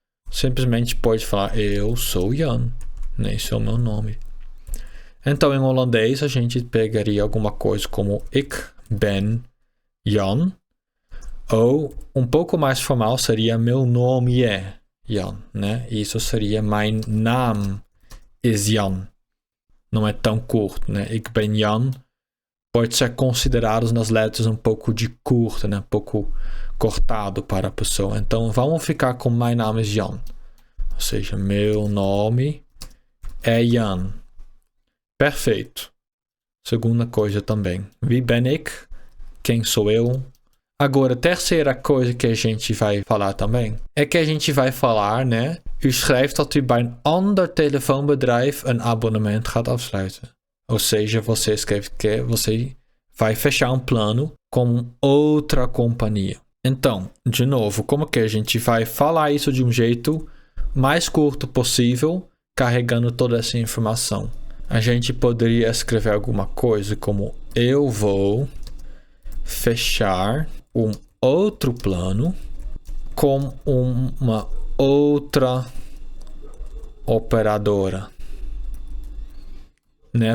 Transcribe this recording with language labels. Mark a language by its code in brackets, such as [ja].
[pt] Simplesmente pode falar, eu sou Jan. Esse é o meu nome. Então, em holandês, a gente pegaria alguma coisa como [nl] ik ben Jan. [pt] Ou, um pouco mais formal, seria meu nome é Jan, né? Isso seria [nl] mijn naam is Jan. [pt] Não é tão curto, né? [nl] Ik ben Jan [pt] pode ser considerado nas letras um pouco de curta, né? Um pouco cortado para a pessoa. Então, vamos ficar com [nl] mijn naam is Jan. [pt] Ou seja, meu nome é Jan. Perfeito. Segunda coisa também. [nl] Wie ben ik? [pt] Quem sou eu? Agora, terceira coisa que a gente vai falar também é que a gente vai falar, né? [nl] U schrijft dat u bij een ander telefoonbedrijf een abonnement gaat afsluiten. [pt] Ou seja, você escreve que você vai fechar um plano com outra companhia. Então, de novo, como que a gente vai falar isso de um jeito mais curto possível carregando toda essa informação. A gente poderia escrever alguma coisa como eu vou fechar um outro plano com uma outra operadora, né?